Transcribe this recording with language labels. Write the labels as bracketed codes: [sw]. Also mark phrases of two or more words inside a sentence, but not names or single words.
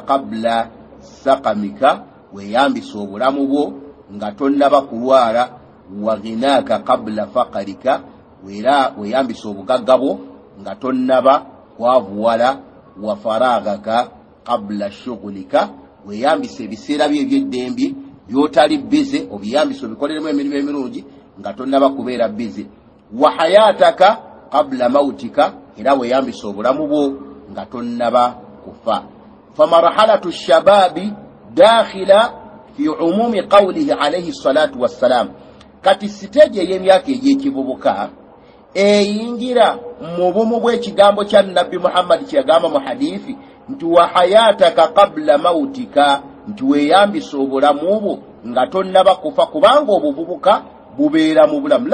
[ar] قبل سقمك, [lg] weeyambise obulamu bwo nga tonnaba kulwala, [ar] وغناك قبل فقرك, [lg] weeyambise obugagga bwo nga tonnaba kwavuwala, [ar] وفراغك قبل شغلك, [lg] weeyambise ebiseera byo eby'eddembe byotali bize obiyambise obikoleremu emirimu emirungi nga tonnaba kubeera bize, [ar] وحياتك قبل موتك, [lg] era weeyambise obulamu bwo nga tonnaba kufa. [ar] فمرحلة الشباب داخلة في عموم قوله عليه الصلاة والسلام, [lg] kati siteegi ey'emyaka egy'ekivubuka eyingira mu bumu bw'ekigambo kya Nabbi Muhammad kyagamba mu hadithi nti [ar] وحياتك قبل موتك, [lg] nti weeyambise obulamu bwo nga tonnaba kufa, kubanga obuvubuka bubeera mu bulamu.